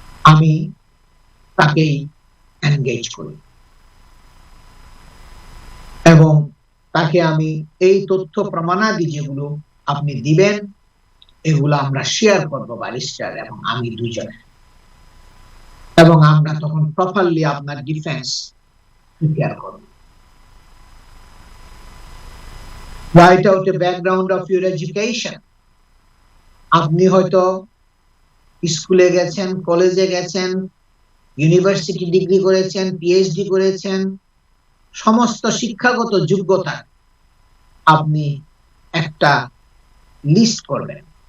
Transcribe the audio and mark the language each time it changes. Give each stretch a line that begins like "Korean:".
Bangla: আমি তাকেই এনগেজ করি এবং তাকে আমি এই তথ্য প্রমাণাদি যেগুলো আপনি দিবেন এগুলো আমরা শেয়ার করবো ব্যারিস্টার এবং আমি দুজনে, এবং আমরা তখন প্রপারলি আপনার ডিফেন্স প্রিপেয়ার করব।
English: Write out a background of your education.
Bangla: আপনি হয়তো স্কুলে গেছেন, কলেজে গেছেন, ইউনিভার্সিটি ডিগ্রি করেছেন, পিএইচডি করেছেন, সমস্ত শিক্ষাগত যোগ্যতা আপনি একটা লিস্ট করবেন।